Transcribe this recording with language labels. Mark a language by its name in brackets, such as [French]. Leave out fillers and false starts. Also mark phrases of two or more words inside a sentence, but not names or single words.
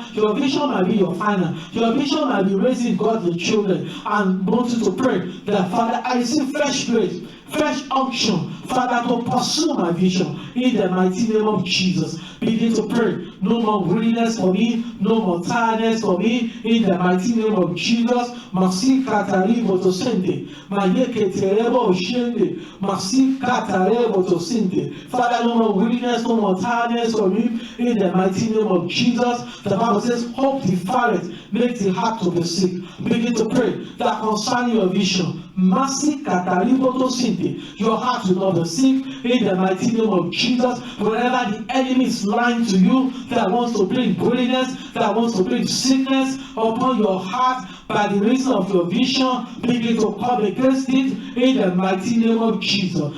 [English] Your vision might be your finance. Your vision might be raising godly children. And want you to pray that, Father, I receive fresh grace, fresh unction, Father, to pursue my vision. In the mighty name of Jesus. Begin to pray. No more weariness for me. No more tiredness for me. In the mighty name of Jesus. Merci kataribo to sende. Mayeke terebo oshende. Merci katarebo to sende. Father, no more weariness, no more tiredness for me. In the mighty name of Jesus. The Bible says, hope deferred makes the heart to be sick. Begin to pray that concerning your vision. Merci kataribo to sende. Your heart will not be sick. In the mighty name of Jesus. Wherever the enemy is lying to you, that wants to bring weariness, that wants to bring sickness upon your heart by the reason of your vision, begin to come against it in the mighty name of Jesus.